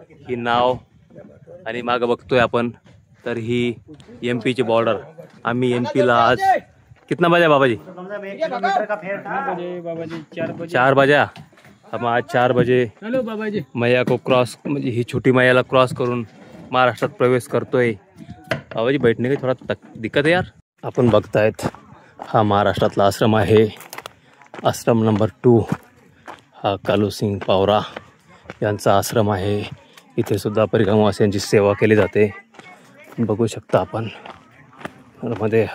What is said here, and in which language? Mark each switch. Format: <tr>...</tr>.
<mr>ही नाव आणि मागं बघतोय आपण तर ही एमपीची बॉर्डर. आम्ही एमपीला</mr> <hi>आज कितना बजा बाबाजी? 4 बजा. हम आज 4 बजे मैया को क्रॉस,</hi> <mr>म्हणजे ही छोटी मैयाला क्रॉस करून महाराष्ट्रात प्रवेश करतोय.</mr> <hi>बाबाजी बैठने की थोडा दिक्कत है यार.</hi> <mr>आपण बघतायत हा महाराष्ट्रातला आश्रम आहे. आश्रम नंबर 2 हा कालूसिंग पावरा यांचा आश्रम आहे. इथे सुद्धा परिक्रमावासियांची सेवा केली जाते. बघू शकता आपण. मध्ये</mr>